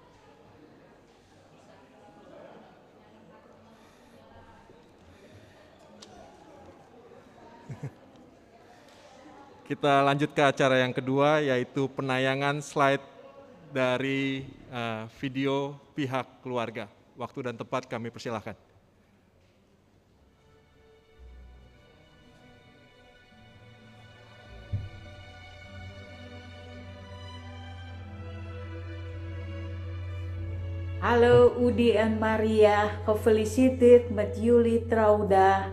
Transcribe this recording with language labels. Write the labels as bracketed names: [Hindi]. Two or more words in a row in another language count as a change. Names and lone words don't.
[Indonesian] Kita lanjut ke acara yang kedua, yaitu penayangan slide dari video pihak keluarga. Waktu dan tempat kami persilahkan. [Dutch] Hallo Udi en Maria, gefeliciteerd met jullie trouwdag.